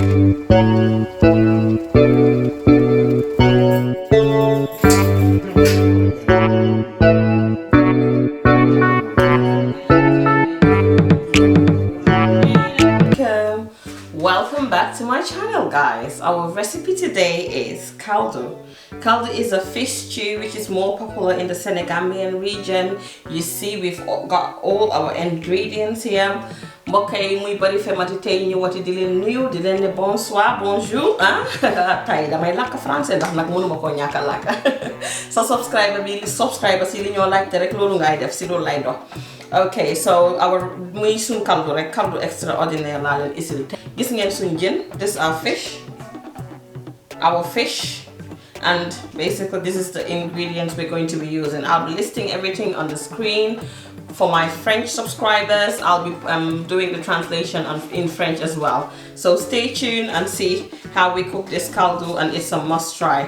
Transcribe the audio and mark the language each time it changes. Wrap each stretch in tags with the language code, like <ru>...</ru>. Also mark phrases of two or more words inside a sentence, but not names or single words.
<en>Welcome back to my channel, guys. Our recipe today is caldou. Caldou is a fish stew which is more popular in the Senegambian region. You see, we've got all our ingredients here.</en> <wo>Mbokk yi muy Barrifemme tey ñu wati di leen nuyu di leen ne</wo> <fr>bonsoir bonjour</fr> <wo>tay damay làkk français ndax nag mënuma koo ñàkk a làkk sa subscriber bi subscriber si li ñoo laajte rek loolu ngay def si loolu lay dox.</wo> <en>Okay, so our</en> <wo>muy suñ caldou rek caldou extraordinaire laa leen isil gis ngeen suñ jën.</wo> <en>This is our fish, and basically this is the ingredients we're going to be using. I'll be listing everything on the screen. For my French subscribers, I'll be doing the translation in French as well. So stay tuned and see how we cook this caldou, and it's a must try.</en>